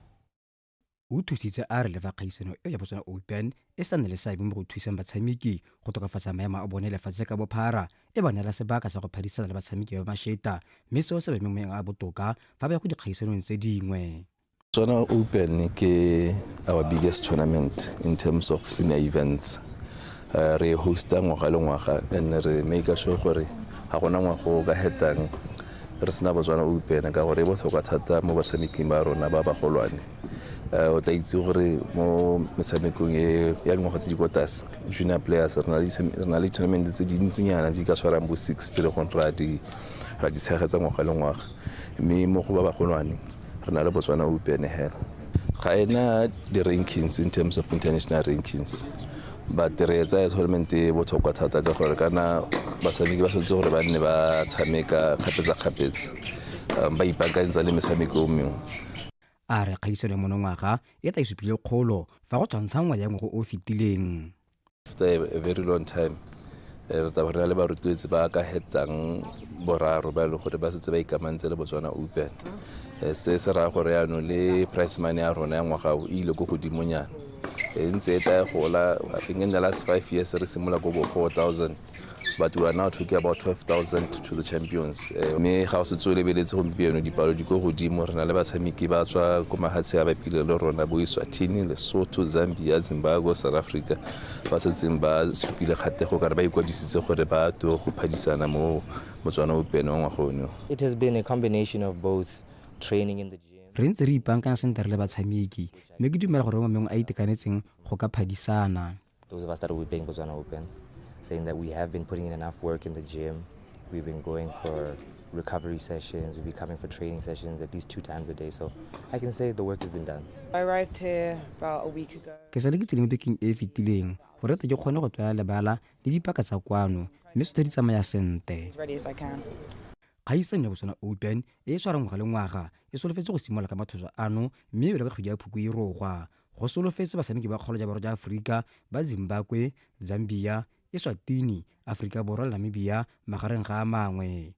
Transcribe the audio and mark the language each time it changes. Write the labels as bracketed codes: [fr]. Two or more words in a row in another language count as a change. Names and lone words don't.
[tn] o thusitse a re le fa kgaisano e ya Botswana Open e sa nne le seabe mo go thusang batshameki go tokafatsa maemo a bone lefatshe ka bophara e ba neela sebaka sa go phadisana le batshameki ba masheta mme seo se ba mo a botoka fa ba go dikgaisanong tse dingwe Botswana Open ke [en] our biggest tournament in terms of senior events [tn] re hosta ngwaga le ngwaga and re [en] make sure [tn] gore ga gona ngwaga o ka hetang re sena Botswana Open ka gore e botlhokwa thata mo batshameki ba rona ba ba golwane o tla itse gore mo metshamekong ya dingwaga tse di kwa tlase [en] junior players [tn] re na le tournament tse dintsinyana di ka tshwarang bo 6 tse le go ra di tshegetsa ngwaga le ngwaga mme mo go ba ba golwane re na le Botswana Open hela ga ena di-rankings [en] in terms of international rankings but [tn] re etsa tournament e botlhokwa thata ka gore kana batshameki ba tshwanetse gore ba nne ba tshameka kgapetsa ba ipaakantsa le metshameko mengwe a re kgaisano ya monongwaga e tla isupile kgolo fa go tshwantshangwa ya ngwaga o fetileng. [en] After a very long time [tn] re ta bona le barutwetsi ba ka hetang boraro ba le gore ba setse ba ikamantse le Botswana Open. Se se ra gore ya no le [en] price money [tn] ya rona ya ngwaga o ile go godimonyana. Ntse eta gola [en] I think in the last 5 years [tn] re simula go 4,000, [en] but we are now talking about 12,000 to the champions. [tn] Me ga o se tsole beletse gompieno dipalo di go godimo rena le batshameki ba tswa go mahatshe a ba pile le rona bo Eswatini, Lesotho, Zambia, Zimbabwe, South Africa ba setseng ba supile kgatego ka re ba ikwadisitse gore ba to go phadisana mo Botswana Open wa ngwagono. [en] It has been a combination of both training in the gym. [tn] Re ntse re ipankana sentle le batshameki mme ke dumela gore mongwe a itekanetseng go ka phadisana. [en] Those of us that will be playing Botswana Open, saying that we have been putting in enough work in the gym. We've been going for recovery sessions. We'll be coming for training sessions at least 2 times a day. So I can say the work has been done. I arrived here about a week ago. [tn] Ke sa le ke tseleng bekeng e fetileng gore ke kgone go tswela lebala le dipaka tsa kwano mme se di tsamaya sente. [en] As ready as I can. [tn] Kgaisano ya Botswana Open e tshwarang ngwaga le ngwaga e solofetse go simolola ka mathoso ano mme e le ka kgwedi ya Phukwi e rogwa go solofetse batshameki ba kgolo ja borwa ja Aforika ba Zimbabwe, Zambia, Eswatini, Afrika Borwa le Namibia magareng ga a mangwe.